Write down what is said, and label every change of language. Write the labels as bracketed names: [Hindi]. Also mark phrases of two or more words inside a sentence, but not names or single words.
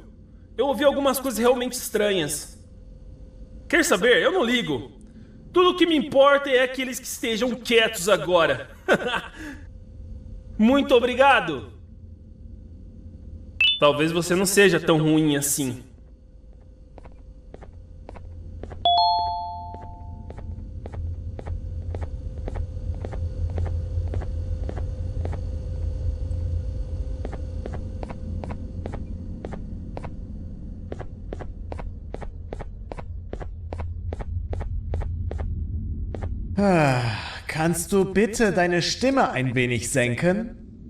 [Portuguese] Eu ouvi algumas coisas realmente estranhas. Quer saber? Eu não ligo. Tudo o que me importa é aqueles que estejam quietos agora. Muito obrigado. Talvez você não seja tão ruim assim. [German] Kannst du bitte deine Stimme ein wenig senken?